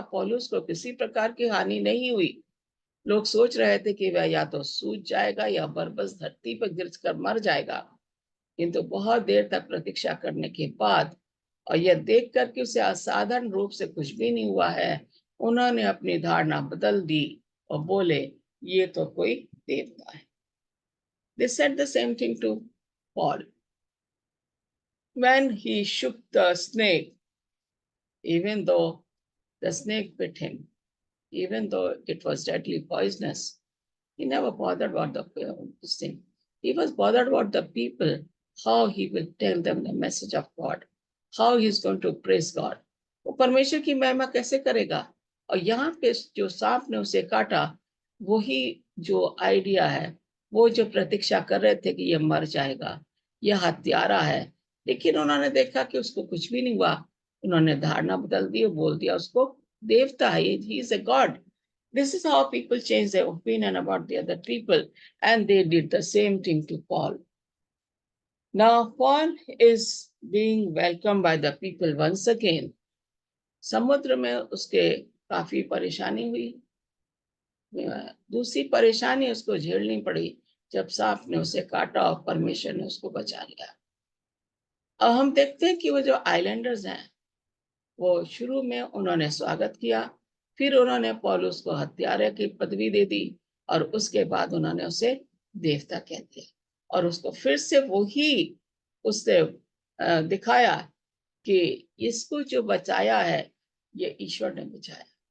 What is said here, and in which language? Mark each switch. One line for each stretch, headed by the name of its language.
Hindi: पौलुस को किसी प्रकार की हानि नहीं हुई। लोग सोच रहे थे कि वह या तो सूझ जाएगा या बरबस धरती पर गिर कर मर जाएगा, किंतु बहुत देर तक प्रतीक्षा करने के बाद, और यह देख कर कि उसे असाधारण रूप से कुछ भी नहीं हुआ है, उन्होंने अपनी धारणा बदल दी और बोले ये तो कोई देवता है।
English: They said the same thing to Paul when he shook the snake, even though the snake bit him, even though it was deadly poisonous. He never bothered about this thing. He was bothered about the people how he will tell them the message of God, how he is going to praise God.
Hindi: वो परमेश्वर की महिमा कैसे करेगा? और यहाँ पे जो सांप ने उसे काटा, वही जो आइडिया है, वो जो प्रतीक्षा कर रहे थे कि ये मर जाएगा, यह हत्यारा है, लेकिन उन्होंने देखा कि उसको कुछ भी नहीं हुआ। उन्होंने धारणा बदल दी, बोल दिया उसको देवता है,
English: he is a god. This is how people change their opinion about the other people, and they did the same thing to Paul. Now Paul is being welcomed by the people once again.
Hindi: समुद्र में उसके काफी परेशानी हुई। दूसरी परेशानी उसको झेलनी पड़ी जब सांप ने उसे काटा और परमेश्वर ने उसको बचा लिया। अब हम देखते हैं कि वो जो आइलैंडर्स हैं, वो शुरू में उन्होंने स्वागत किया, फिर उन्होंने पौलुस को हत्यारे की पदवी दे दी, और उसके बाद उन्होंने उसे देवता कह दिया, और उसको फिर से वही उससे दिखाया कि इसको जो बचाया है, ये ईश्वर ने बचाया।